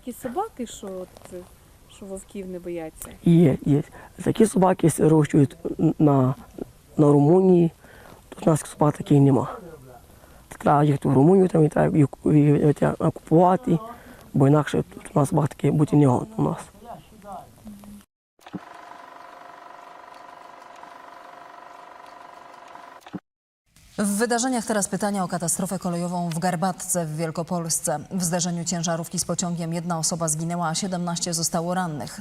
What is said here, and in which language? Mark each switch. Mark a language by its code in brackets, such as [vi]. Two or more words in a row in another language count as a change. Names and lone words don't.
[uk] такі собаки, що вовків не бояться? Є. Такі собаки вирощують на Румунії, тут у нас собак таких нема. Треба їхати в Румунію, там і треба їх купувати, бо інакше тут у нас собак такі бути не годно у нас. [pl] W wydarzeniach teraz pytania o katastrofę kolejową w Garbatce w Wielkopolsce. W zderzeniu ciężarówki z pociągiem 1 osoba zginęła, a 17 zostało rannych.